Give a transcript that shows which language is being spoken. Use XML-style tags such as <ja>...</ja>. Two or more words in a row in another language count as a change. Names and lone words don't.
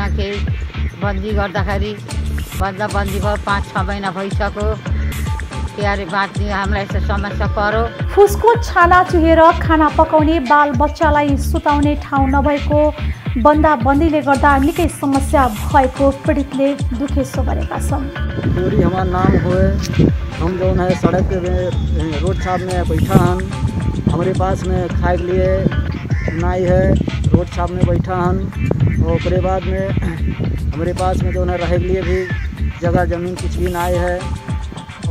<ne>केही बन्दी गर्दाखेरि बन्दी भयो 5-6 महिना भइसक्यो, क्यारे बाँच्ने हामीलाई यस्तो समस्या पर्यो। फुसको छाना चुहेर खाना पकाउने, बाल बच्चालाई सुताउने ठाउँ नभएको बन्दाबन्दीले गर्दा निकै समस्या भएको पीडितले दुखेसो गरेका छन्।</ne> <hi>पूरी हमारा नाम हुए, हम जो है सड़क पे रोड छाप में बैठा हन, हमारे पास में खाए के लिए नाई है, रोड छाप में बैठा हन। और उसके बाद में हमारे पास में जो है रहे के लिए भी जगह ज़मीन कुछ भी नाई है।</hi>